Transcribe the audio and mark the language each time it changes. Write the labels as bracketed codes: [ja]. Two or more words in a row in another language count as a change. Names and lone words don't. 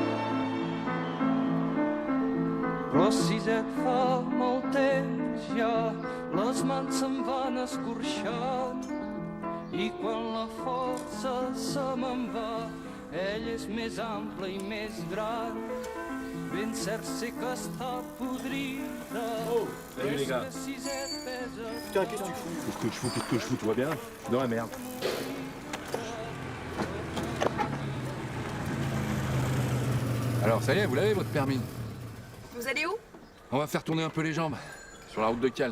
[ca] Però si et fa molt temps ja, les mans se'n van escorxant i quan la força se me'n va, ell és més ample i més gran. Ben cert sé que està podrida. [fr] Oh, salut les gars. Putain, qu'est-ce que tu fous? Qu'est-ce que je fous, tu vois bien? Je suis dans la merde. Alors, ça y est, vous l'avez, votre permis? Vous allez où? On va faire tourner un peu les jambes. Sur la route de Cals.